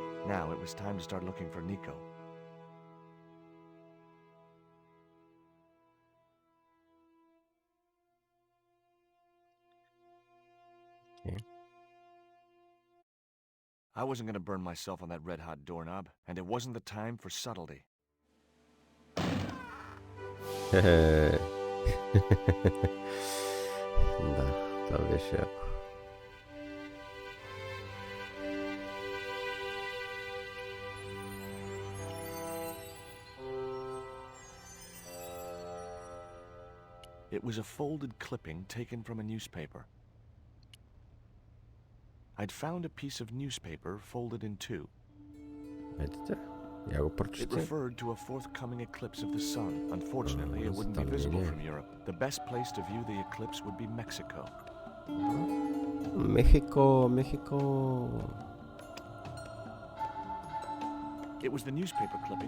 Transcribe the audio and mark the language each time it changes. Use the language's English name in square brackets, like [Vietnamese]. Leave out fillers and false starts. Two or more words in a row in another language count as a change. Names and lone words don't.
[English] Now it was time to start looking for Nico. I wasn't going to burn myself on that red-hot doorknob, and it wasn't the time for subtlety. [Bulgarian] Да, това беше яко. [English] It was a folded clipping taken from a newspaper. I'd found a piece of newspaper folded in two. [Bulgarian] Видите? Я го [English] It [Bulgarian] прочетя. [English] referred to a forthcoming eclipse of the sun. Unfortunately, it wouldn't be visible from Europe. The best place to view the eclipse would be Mexico. [Bulgarian] Мехико, Мехико. [English] It was the newspaper clipping.